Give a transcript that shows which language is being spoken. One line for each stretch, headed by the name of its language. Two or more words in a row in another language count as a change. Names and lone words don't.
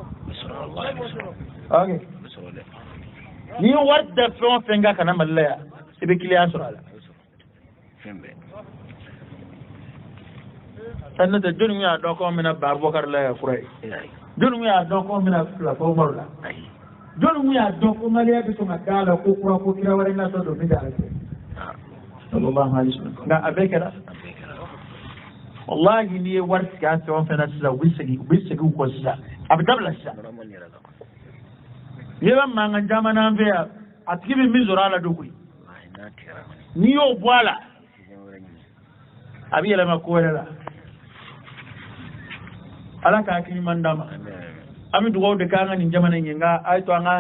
Bambara: ok n'i ye wari da fɛn o fɛn kan ka na mali la yan i bɛ kiliyan sɔrɔ a la sanni n'o tɛ jɔnni y'a dɔn ko an bɛna Babukari la yan fura ye jɔnni y'a dɔn ko an bɛna Fulafa Umaru la jɔnni y'a dɔn ko maliyɛn bɛ sɔn ka d'a la ko kura ko kira wɛrɛ natɔ don min tɛ ala cɛ
Arabic: صلى الله عليه وسلم
Bambara: nka a bɛɛ kɛra wallahi n'i ye wari sigi an fɛn o fɛn na sisan u bɛ segin u kɔ sisan a bɛ dabila sisan n'i bɛ mankan caman n'an fɛ yan a tigi bɛ min sɔrɔ a la don koyi n'i y'o bɔ a la a bɛ yɛlɛma ko wɛrɛ la ala ka hakili ɲuman d'a ma an bɛ dugawu de kɛ an ka nin jamana in ye nka a ye to an ka